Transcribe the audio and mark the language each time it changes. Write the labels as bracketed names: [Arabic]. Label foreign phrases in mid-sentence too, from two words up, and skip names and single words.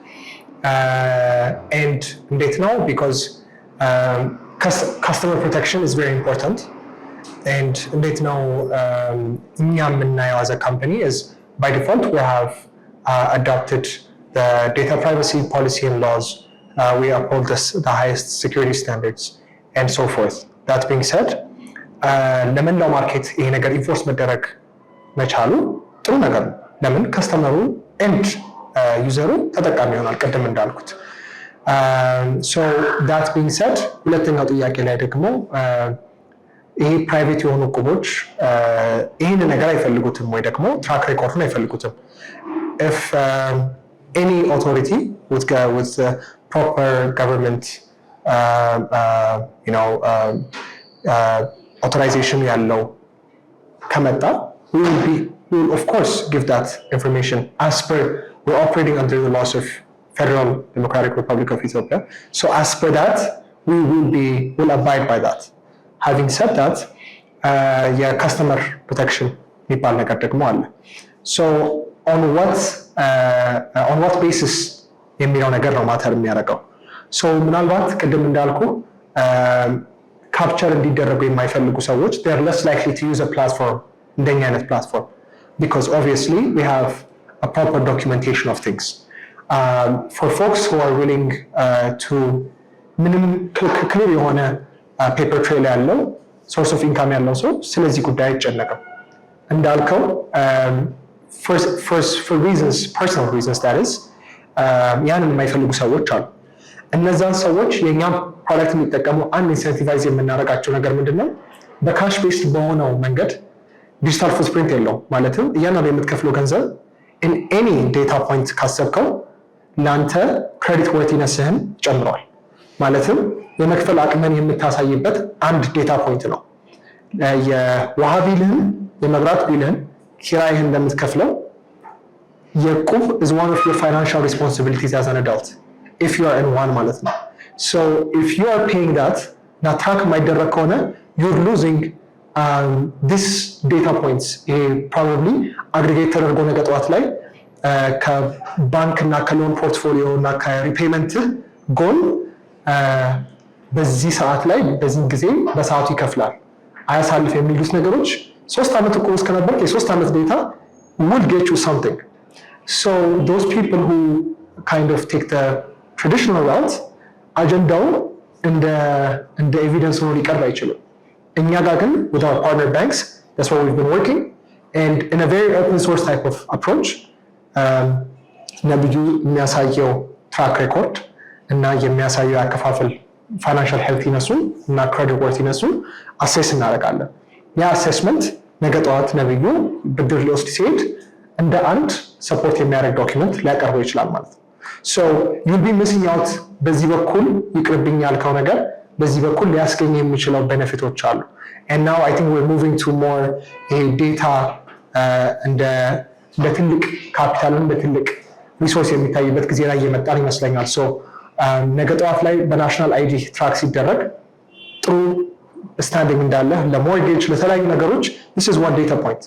[English] And they know because customer protection is very important. And they know as a company is by default we have adopted the data privacy policy and laws. We uphold the highest security standards and so forth. That being said, [Amharic] ለመላው ማርኬት ይሄ ነገር ኢንፎርስ መደረግ መቻሉ ጥሩ ነገር ነው። ለምን ከስተመሩ ኤንድ ዩዘሩ ተጠቃሚ ይሆናል ቀደም እንዳልኩት። [English] So that being said, [Amharic] ሁለተኛው ጥያቄ ላይ ደግሞ ይሄ ፕራይቬት የሆኑ ቁቦች ይሄን ነገር አይፈልጉትም ወይ ደግሞ ትራክ ሬኮርዱን አይፈልጉትም። [English] If any authority with the proper government authorization [Amharic] ያለው ከመጣ [English] we will of course give that information as per we're operating under the laws of Federal Democratic Republic of Ethiopia. So as per that, we will abide by that. Having said that, customer protection [Amharic] የሚባል ነገር ደግሞ አለ። [English] So on what basis [Amharic] የሚለው ነገር ነው ማተር የሚያደርገው። [English] So [Amharic] ምናልባት ቅድም እንዳልኩ ካፕቸር እንዲደረጉ የማይፈልጉ ሰዎች [English] they are less likely to use a platform [Amharic] እንደኛ አይነት [English] platform because obviously we have a proper documentation of things. For folks who are willing to minimum clear የሆነ paper trail ያለው source of income [Amharic] ያለው ሰው ስለዚህ ጉዳይ አይጨነቅም። እንዳልከው [English] for reasons, personal reasons that is, [Amharic] ያንን የማይፈልጉ ሰዎች አሉ። እነዛን ሰዎች የኛም ፕሮዳክት የሚጠቀሙ አንድ ኢንሴንቲቫይዝ የምናደርጋቸው ነገር ምንድነው? በካሽ ቤስድ በሆነው መንገድ ዲጂታል ፉትፕሪንት የለውም። ማለትም እያንዳንዱ የምትከፍለው ገንዘብ [English] in any data point [Amharic] ካሰብከው ለአንተ ክሬዲት ወርቲነስህን ጨምሯል። ማለትም የመክፈል አቅምን የምታሳይበት አንድ ዴታ ፖይንት ነው። የውሃ ቢልህን፣ የመብራት ቢልህን፣ ኪራይህን እንደምትከፍለው የቁብ [English] is one of your financial responsibilities as an adult if you are in one [Amharic] ማለት ነው። [English] So if you are paying that [Amharic] እና ትራክ የማይደረግ ከሆነ [English] you're losing this data points. [Amharic] probably aggregate ተደርጎ ነገ ጠዋት ላይ ከባንክ እና ከሎን ፖርትፎሊዮ እና ከሪፔመንት ጎን በዚህ ሰዓት ላይ በዚህ ጊዜ በሰዓቱ ይከፍላል አያሳልፍ የሚሉት ነገሮች 3 ዓመት እኮ እስከነበር የ3 ዓመት ዴታ [English] will get you something. So those people who kind of take the traditional route [Amharic] አጀንዳው እንደ ኤቪደንስ ሆኖ ሊቀርብ አይችልም። እኛ ጋር ግን [English] with our partner banks that's what we've been working and in a very open source type of approach [Amharic] ነብዩ የሚያሳየው ትራክ ሬኮርድ እና የሚያሳየው አከፋፈል ፋይናንሻል ሄልቲነሱን እና ክሬዲት ወርቲነሱን አሴስ እናደርጋለን። ያ አሴስመንት ነገ ጠዋት ነብዩ ብድር ሊወስድ ሲሄድ እንደ አንድ ሰፖርት የሚያደርግ ዶክመንት ሊያቀርበው ይችላል ማለት ነው። [English] So you'll be missing out [Amharic] በዚህ በኩል ይቅርብኝ ያልከው ነገር በዚህ በኩል ሊያስገኝ የሚችለው ቤኔፊቶች አሉ። [English] And now I think we're moving to more data [Amharic] እንደ ትልቅ ካፒታል እንደ ትልቅ ሪሶርስ የሚታይበት ጊዜ ላይ እየመጣን ይመስለኛል። So ነገ ጠዋት ላይ በናሽናል አይዲ ትራክ ሲደረግ ጥሩ ስታንዲንግ እንዳለ ለሞርጌጅ ለተለያዩ ነገሮች [English] this is one data point.